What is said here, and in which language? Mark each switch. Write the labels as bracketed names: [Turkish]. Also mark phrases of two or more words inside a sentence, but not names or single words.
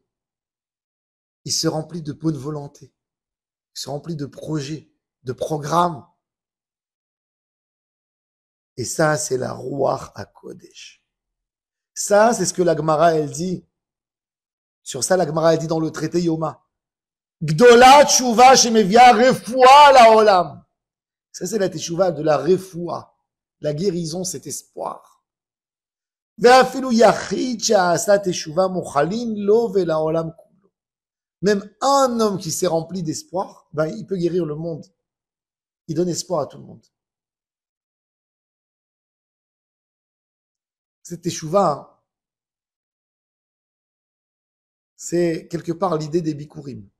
[French] Il se remplit de bonne volonté. Il se remplit de projets, de programmes. Et ça, c'est la [Hebrew] רוח הקודש. [French] Ça, c'est ce que la Gemara, elle dit. Sur ça, la Gemara, elle dit dans le traité Yoma. [Hebrew] גדולה תשובה שמביאה רפואה לעולם. [French] Ça, c'est la teshuva de la refoua. La guérison, cet espoir. [Hebrew] ואפילו יחיד שעשה תשובה מוחלין לו ולעולם כולו. [French] Même un homme qui s'est rempli d'espoir, ben, il peut guérir le monde. Il donne espoir à tout le monde. Cette teshuva, hein, c'est quelque part l'idée des bikurim.